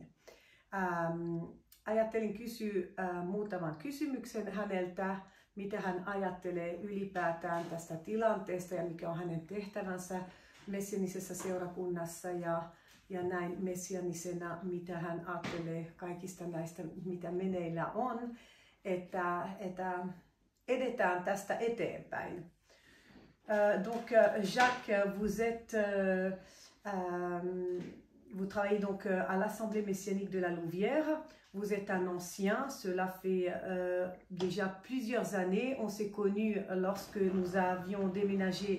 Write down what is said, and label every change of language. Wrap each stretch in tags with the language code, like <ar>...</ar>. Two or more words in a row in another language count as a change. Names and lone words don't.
<fi>Ajattelin kysyä muutaman kysymyksen häneltä, mitä hän ajattelee ylipäätään tästä tilanteesta ja mikä on hänen tehtävänsä messianisessa seurakunnassa ja näin messianisena, mitä hän ajattelee kaikista näistä, mitä meneillä on, että edetään tästä eteenpäin.</fi> <fr>Donc Jacques, vous travaillez donc à l'Assemblée messianique de la Louvière. Vous êtes un ancien, cela fait déjà plusieurs années. On s'est connus lorsque nous avions déménagé.</fr>